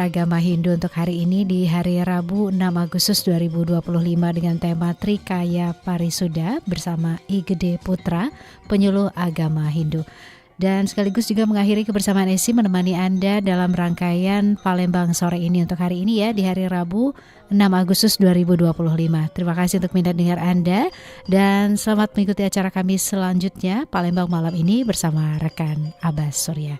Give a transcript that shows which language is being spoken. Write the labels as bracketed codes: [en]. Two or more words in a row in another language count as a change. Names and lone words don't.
[id] Agama Hindu untuk hari ini di hari Rabu 6 Agustus 2025 dengan tema Trikaya Parisuda bersama I Gede Putra, penyuluh agama Hindu. Dan sekaligus juga mengakhiri kebersamaan Esi menemani Anda dalam rangkaian Palembang sore ini untuk hari ini ya, di hari Rabu 6 Agustus 2025. Terima kasih untuk minat dengar Anda dan selamat mengikuti acara kami selanjutnya Palembang malam ini bersama rekan Abbas Surya.